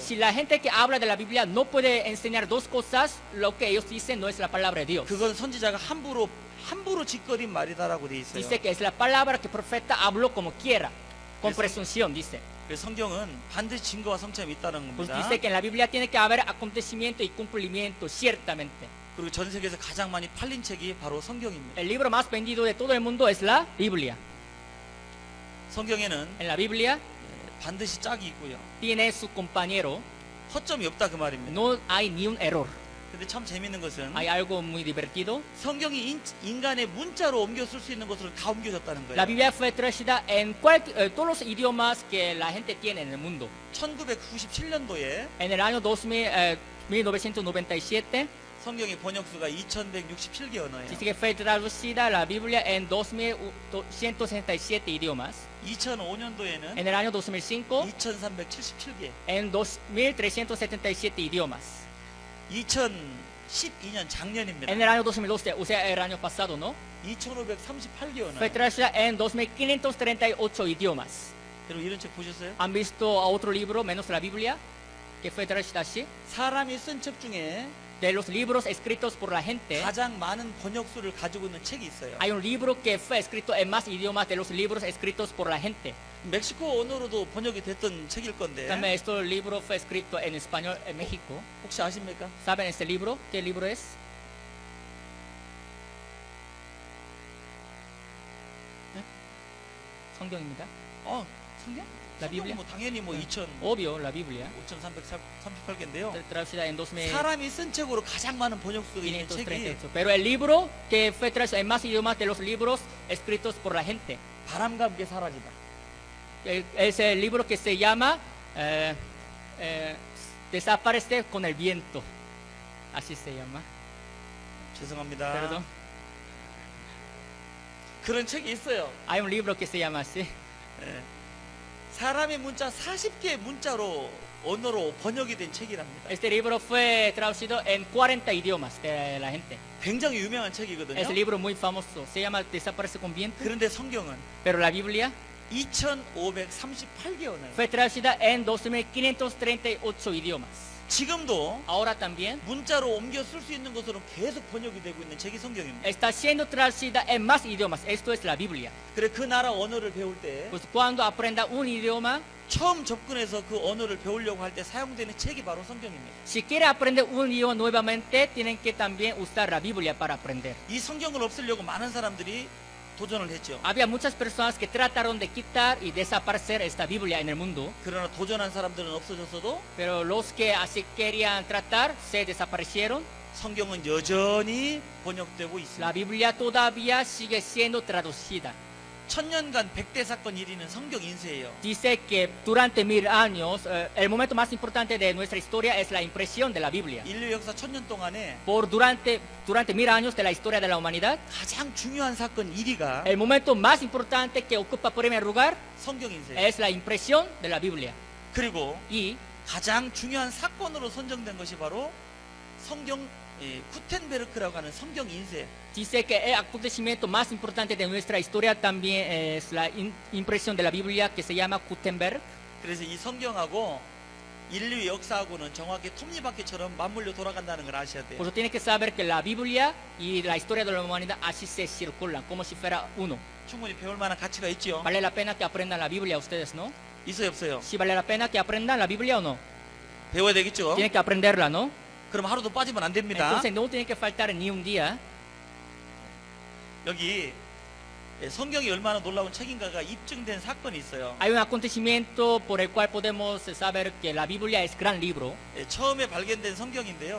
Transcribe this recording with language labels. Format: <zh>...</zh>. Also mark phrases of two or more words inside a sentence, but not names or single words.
<es>Si la gente que habla de la Biblia no puede enseñar dos cosas, lo que ellos dicen no es la palabra de Dios.</es> <ko>그건 선지자가 함부로 짓거린 말이다라고 돼 있어요.</ko> <es>Dice que es la palabra que el profeta habló como quiera, con presunción, dice.</es> <ko>그래서 성경은 반드시 증거와 성취함이 있다는</ko> <es>Pues</es> <ko>겁니다.</ko> <es>dice que en la Biblia tiene que haber acontecimiento y cumplimiento, ciertamente.</es> <ko>그리고 전 세계에서 가장 많이 팔린 책이 바로 성경입니다.</ko> <es>El libro más vendido de todo el mundo es la Biblia.</es> <ko>성경에는</ko> <es>En la Biblia</es> <ko>반드시 짝이 있고요.</ko> <es>tiene su compañero,</es> <ko>허점이 없다 그 말입니다.</ko> <es>no hay ni un error.</es> <ko>근데 참 재밌는 것은</ko> <es>Hay algo muy divertido.</es> <ko>성경이 인간의 문자로 옮겨 쓸 수 있는 것으로 다 옮겨졌다는</ko> <es>La</es> <ko>거예요.</ko> <es>Biblia fue traducida en todos los idiomas que la gente tiene en el mundo.</es> <ko>1997년도에</ko> <es>En el año 1997,</es> <ko>성경의 번역수가 2167개 언어예요.</ko> <es>dice que fue traducida la Biblia en 2167 idiomas.</es> <ko>2005년도에는</ko> <es>En el año 2005,</es> <ko>2377개.</ko> <es>en 2377 idiomas.</es> <ko>2012년 작년입니다.</ko> <es>En el año 2012, o sea, el año pasado, ¿no?</es> <ko>2538개 언어.</ko> <es>Fue traducida en 2538 idiomas.</es> <ko>여러분 이런 책 보셨어요?</ko> <es>¿Han visto a otro libro menos la Biblia? que fue traducida así,</es> <ko>사람이 쓴 책 중에</ko> <es>de los libros escritos por la gente,</es> <ko>가장 많은 번역수를 가지고 있는 책이 있어요.</ko> <es>hay un libro que fue escrito en más idiomas de los libros escritos por la gente.</es> <ko>멕시코 언어로도 번역이 됐던 책일 건데</ko> <es>También este libro fue escrito en español en México.</es> <ko>혹시 아십니까?</ko> <es>¿Saben este libro? ¿Qué libro es?</es> <ko>성경입니다. 성경?</ko> <es>La</es> <ko>성경은</ko> <es>Biblia.</es> <ko>뭐 당연히 뭐 2천</ko> <es>Obvio, la Biblia.</es> <ko>5,338개인데요.</ko> <es>Traducida en 2538.</es> <ko>사람이 쓴 책으로 가장 많은 번역수가 있는 책이</ko> <es>Pero el libro que fue traducido en más idiomas de los libros escritos por la gente.</es> <ko>바람과 함께 사라지다.</ko> <es>Es el libro que se llama Desaparece con el viento. Así se llama.</es> <ko>죄송합니다.</ko> <es>Perdón.</es> <ko>그런 책이 있어요.</ko> <es>Hay un libro que se llama así.</es> <ko>예. 사람의 문자 40개의 문자로 언어로 번역이 된 책이랍니다.</ko> <es>Este libro fue traducido en 40 idiomas de la gente.</es> <ko>굉장히 유명한 책이거든요.</ko> <es>Es un libro muy famoso. Se llama Desaparece con viento.</es> <ko>그런데 성경은</ko> <es>Pero la Biblia</es> <ko>2,538개 언어.</ko> <es>fue traducida en 2538 idiomas.</es> <ko>지금도</ko> <es>Ahora también</es> <ko>문자로 옮겨 쓸 수 있는 것으로 계속 번역이 되고 있는 책이 성경입니다.</ko> <es>está siendo traducida en más idiomas. Esto es la Biblia.</es> <ko>그래 그 나라 언어를 배울 때</ko> <es>Pues cuando aprenda un idioma,</es> <ko>처음 접근해서 그 언어를 배우려고 할 때 사용되는 책이 바로 성경입니다.</ko> <es>si quiere aprender un idioma nuevamente, tienen que también usar la Biblia para aprender.</es> <ko>이 성경을 없애려고 많은 사람들이 도전을 했죠.</ko> <es>Había muchas personas que trataron de quitar y desaparecer esta Biblia en el mundo,</es> <ko>그러나 도전한 사람들은 없어졌어도</ko> <es>pero los que así querían tratar se desaparecieron.</es> <ko>성경은 여전히 번역되고</ko> <es>La</es> <ko>있습니다.</ko> <es>Biblia todavía sigue siendo traducida.</es> <ko>천년간 백대 사건 1위는 성경 인쇄예요.</ko> <es>Dice que durante 1000 años, el momento más importante de nuestra historia es la impresión de la Biblia.</es> <ko>인류 역사 천년 동안에</ko> <es>Durante 1000 años de la historia de la humanidad,</es> <ko>가장 중요한 사건 1위가</ko> <es>el momento más importante que ocupa primer lugar</es> <ko>성경 인쇄.</ko> <es>es la impresión de la Biblia.</es> <ko>그리고</ko> <es>Y</es> <ko>가장 중요한 사건으로 선정된 것이 바로 성경 구텐베르크라고 하는 성경 인쇄.</ko> <es>dice que el acontecimiento más importante de nuestra historia también es la impresión de la Biblia que se llama Gutenberg.</es> <ko>그래서 이 성경하고 인류 역사하고는 정확히 톱니바퀴처럼 맞물려 돌아간다는 걸 아셔야 돼요.</ko> <es>Por eso tiene que saber que la Biblia y la historia de la humanidad así se circulan, como si fuera uno.</es> <ko>충분히 배울 만한 가치가 있죠.</ko> <es>¿Vale la pena que aprendan la Biblia ustedes, no?</es> <ko>있어요, 없어요?</ko> <es>Si vale la pena que aprendan la Biblia o no.</es> <ko>배워야 되겠죠.</ko> <es>Tienen que aprenderla, ¿no?</es> <ko>그럼 하루도 빠지면 안 됩니다.</ko> <es>Entonces no tiene que faltar ni un día.</es> <ko>여기 성경이 얼마나 놀라운 책인가가 입증된 사건이 있어요.</ko> <es>Hay un acontecimiento por el cual podemos saber que la Biblia es gran libro.</es> <ko>처음에 발견된 성경인데요.</ko>